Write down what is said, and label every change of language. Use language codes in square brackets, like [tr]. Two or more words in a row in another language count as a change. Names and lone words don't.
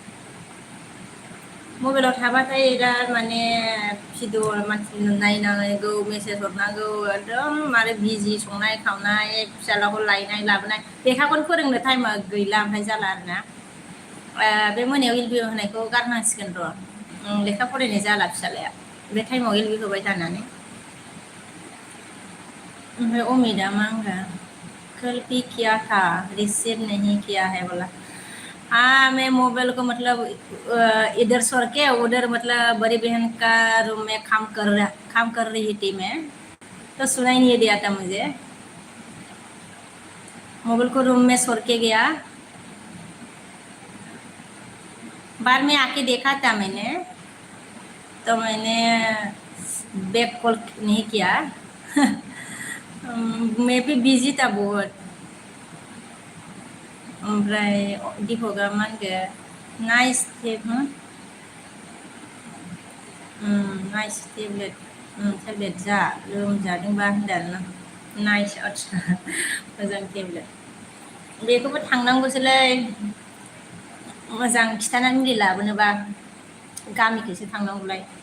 [brx] मबाइलाव थाबाथाय दा माने भिडिअ मानसि नायनांगौ मेसेज हरनांगौ एकदम माने बिजि संनाय खावनाय फिसालाखौ लायनाय लाबोनाय लेखाखौनो फोरोंनो टाइमा गैला ओमफ्राय जाला आरोना बे मोनायाव एलबिअ होनायखौ गारनांसिगोन र' लेखा फरायनाय जाला फिसालाया बे टाइमाव एलबि होबाय थानानै ओमफ्राय अमितआ मा होनगोन [hi] कल भी किया था रिसीव नहीं किया है बोला हाँ मैं मोबाइल को मतलब इधर छोड़ के उधर मतलब बड़ी बहन का रूम में काम कर रही थी मैं तो सुनाई नहीं दिया था मुझे मोबाइल को रूम में छोड़ के गया बाद में आके देखा था मैंने तो मैंने [en] back call [hi] नहीं किया मैं भी बिजी था बहुत [brx] ओमफ्राय दिपकआ मा होनगोन [hi] नाइस [brx] नाइस टेब्लेट जा लोमजादोंबा होनदों आरोना नाइस आदसा मोजां टेब्लेट बेखौबो थांनांगौसोलै मोजां खिथानानै मुलि लाबोनोबा गामिखैसो थांनांगौलाय